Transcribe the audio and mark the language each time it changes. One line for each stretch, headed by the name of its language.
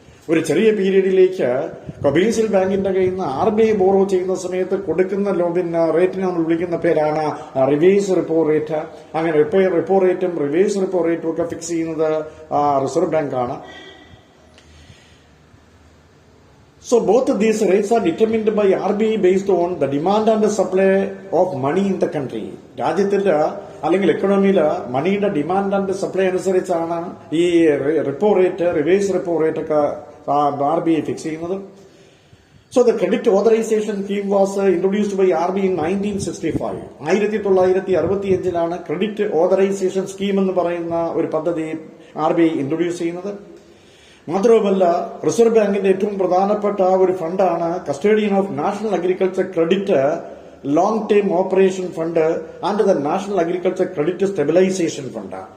Malayalam: ഒരു ചെറിയ പീരീഡിലേക്ക് കൊമേഴ്സ്യൽ ബാങ്കിന്റെ കയ്യിൽ നിന്ന് RBI ബോറോ ചെയ്യുന്ന സമയത്ത് കൊടുക്കുന്ന റേറ്റിനെ നമ്മൾ വിളിക്കുന്ന പേരാണ് റിവേഴ്സ് റിപ്പോ റേറ്റ്. അങ്ങനെ റിപ്പോ റേറ്റും റിവേഴ്സ് റിപ്പോ റേറ്റും ഒക്കെ ഫിക്സ് ചെയ്യുന്നത് റിസർവ് ബാങ്ക് ആണ്.
English: So both of these rates are determined by RBI based on the demand and the supply of money in the country.
Malayalam: രാജ്യത്തിന്റെ അല്ലെങ്കിൽ എക്കണോമിയില് മണിയുടെ ഡിമാൻഡ് ആൻഡ് സപ്ലൈ അനുസരിച്ചാണ് ഈ repo rate, reverse repo rate ഒക്കെ RBI fix ചെയ്യുന്നത്.
English: So the credit authorization scheme was introduced by RBI in 1965.
Malayalam: 1965 credit authorisation scheme എന്ന് പറയുന്ന ഒരു പദ്ധതി RBI ഇൻട്രൊഡ്യൂസ് ചെയ്യുന്നത്. മാത്രവുമല്ല, റിസർവ് ബാങ്കിന്റെ ഏറ്റവും പ്രധാനപ്പെട്ട ഒരു ഫണ്ടാണ് കസ്റ്റഡിയൻ of national agriculture credit long term operation fund and the national agriculture credit stabilisation fund.